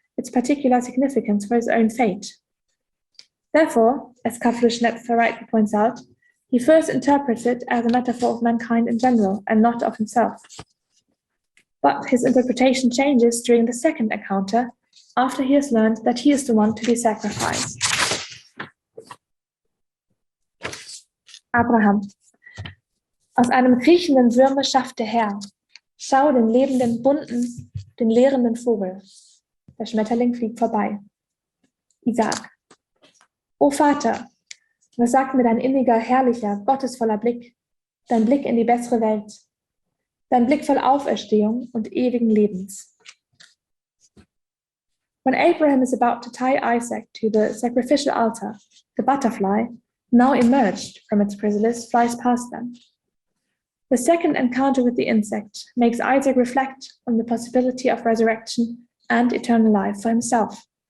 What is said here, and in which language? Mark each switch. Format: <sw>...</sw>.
<en>its particular significance for his own fate. Therefore, as Schmetterling rightly points out, he first interprets it as a metaphor of mankind in general and not of himself. But his interpretation changes during the second encounter, after he has learned that he is the one to be sacrificed.</en> <de>Abraham. Aus einem kriechenden Würmer schafft der Herr. Schau den lebenden, bunten, den lehrenden Vogel. Der Schmetterling fliegt vorbei. Isaak. O Vater, was sagt mir dein inniger, herrlicher, gottesvoller Blick, dein Blick in die bessere Welt, dein Blick voll Auferstehung und ewigen Lebens?</de> <en>When Abraham is about to tie Isaac to the sacrificial altar, the butterfly, now emerged from its chrysalis, flies past them. The second encounter with the insect makes Isaac reflect on the possibility of resurrection and eternal life for himself.</en>